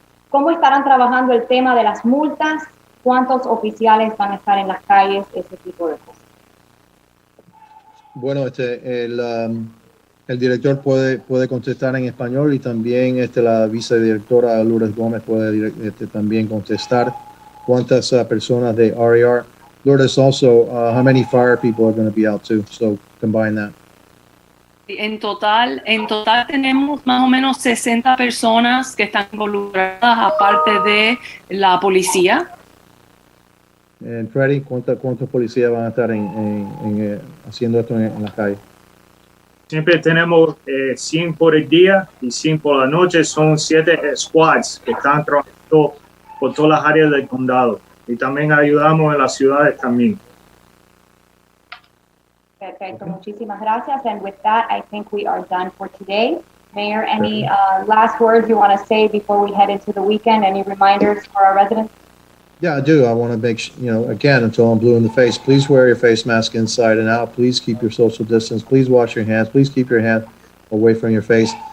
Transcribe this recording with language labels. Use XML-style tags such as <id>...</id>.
<es>¿Cómo estarán trabajando el tema de las multas? ¿Cuántos oficiales van a estar en las calles? Ese tipo de cosas. Bueno, el director puede contestar en español y también la vicedirectora Lourdes Gómez puede también contestar. ¿Cuántas personas de RER?</es> <en>Lourdes, also, how many fire people are going to be out too? So combine that.</en> <es>En total tenemos más o menos 60 personas que están involucradas, aparte de la policía. Freddy, ¿cuántos policías van a estar haciendo esto en la calle? Siempre tenemos 100 por el día y 100 por la noche. Son 7 squads que están trabajando por todas las áreas del condado. Y también ayudamos en las ciudades también. Perfecto, muchísimas gracias.</es> <en>And with that, I think we are done for today. Mayor, any last words you want to say before we head into the weekend? Any reminders for our residents? Yeah, I do. I want to make again, until I'm blue in the face, please wear your face mask inside and out. Please keep your social distance. Please wash your hands. Please keep your hand away from your face.</en>